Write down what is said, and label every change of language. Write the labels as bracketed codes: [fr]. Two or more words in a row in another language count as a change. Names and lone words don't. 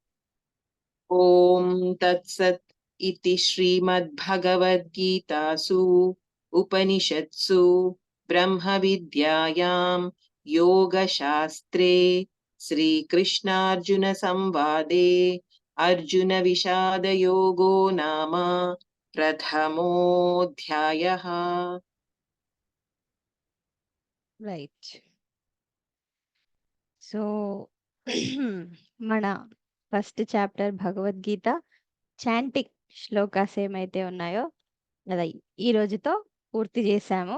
[sa] ॐ तत्सत् इति श्रीमद्भगवद्गीतासु उपनिषत्सु ब्रह्मविद्यायां योगशास्त्रे श्रीकृष्णार्जुनसंवादे अर्जुनविषादयोगो नाम प्रथमोऽध्यायः. [te] రైట్. సో మన [en] first chapter [te] భగవద్గీత చాంటిక్ శ్లోకాస్ ఏమైతే ఉన్నాయో అది ఈ రోజుతో పూర్తి చేశాము.